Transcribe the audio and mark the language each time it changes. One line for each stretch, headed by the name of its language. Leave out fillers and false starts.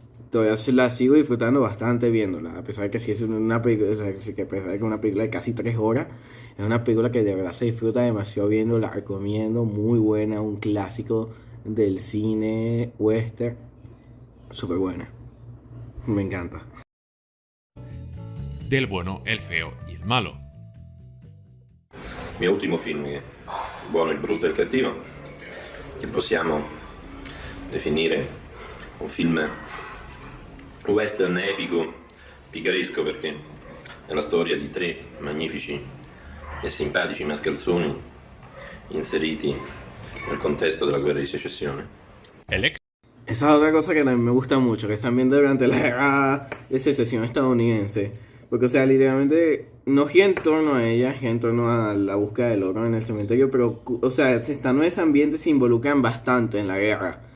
Spanish: Todavía la sigo disfrutando bastante viéndola, a pesar de que sí es una película, que a pesar de que una película de casi 3 horas, es una película que de verdad se disfruta demasiado viendo, la recomiendo, muy buena, un clásico del cine western, súper buena, me encanta. Del bueno, el feo y el malo.
Italian: Il mio ultimo film, che è Buono, il brutto e il cattivo, che possiamo definire un film western epico, picaresco, perché è la storia di 3 magnifici e simpatici mascalzoni inseriti nel contesto della guerra di secessione.
Spanish: Esa es otra cosa que también me gusta mucho, que están viendo durante la guerra de secesión estadounidense. Porque, o sea, literalmente no gira en torno a ella, gira en torno a la búsqueda del oro en el cementerio, pero, o sea, estando en ese ambiente se involucran bastante en la guerra.